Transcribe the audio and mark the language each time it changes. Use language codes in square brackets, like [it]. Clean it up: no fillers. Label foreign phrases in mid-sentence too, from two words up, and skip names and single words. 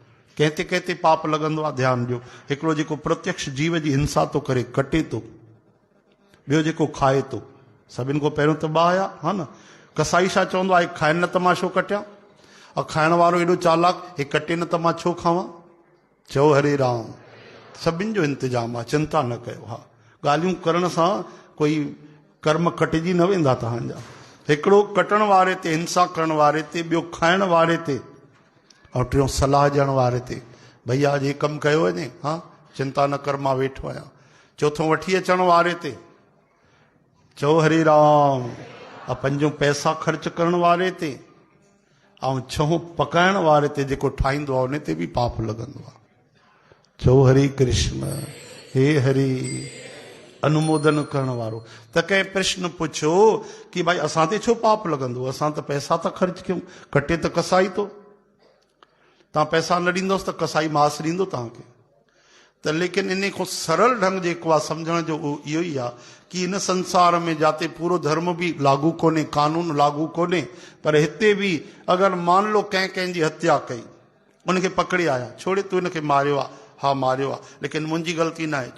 [sd] कंहिं ते पाप लॻंदो आहे ध्यानु ॾियो। हिकिड़ो जेको प्रत्यक्ष जीव जी हिंसा थो करे, कटे थो, ॿियो जेको खाए थो। सभिनि खां पहिरियों त ॿाहिया हा न। कसाई छा चवंदो आहे, खाइनि न त मां छो कटियां, और खाइण वारो एॾो चालाक, हे कटे न त मां छो खावां। चओ हरे राम। सभिनि जो इंतजाम आहे, चिंता न कयो। हा, ॻाल्हियूं करण सां कोई कर्म कटिजी न वेंदा तव्हांजा। हिकिड़ो कटण वारे ते, हिंसा करण वारे ते, ॿियो खाइण वारे ते, और टियों सलाह ॾियण वारे ते, भैया अॼु हे कमु कयो वञे, हा चिंता न कर मां वेठो आहियां। चौथों वठी अचण वारे ते, चओ हरे राम। और पंजों पैसा ख़र्च करण वारे ते, ऐं छहों पकाइण वारे ते, जेको ठाहींदो आहे उन ते बि पाप लॻंदो आहे। चओ हरे कृष्ण। हे हरि। अनुमोदन करण वारो। त कंहिं प्रश्न पुछो कि भाई असां ते छो पाप लॻंदो, असां त पैसा था ख़र्च कयूं, कटे त कसाई तो, तव्हां पैसा न ॾींदोसि त कसाई मांस ॾींदो तव्हांखे। त लेकिन इन खां सरल ढंग जेको आहे सम्झण जो उहो इहो ई आहे कि इन संसार में जाते पूरो धर्म बि लागू कोन्हे, कानून लागू कोन्हे, पर हिते बि अगरि [hi] मान लो [sd] कंहिंजी हत्या कई, उनखे पकड़े आया, छोड़े तूं हिनखे मारियो आहे, हा मारियो आहे, लेकिन मुंहिंजी ग़लती न आहे।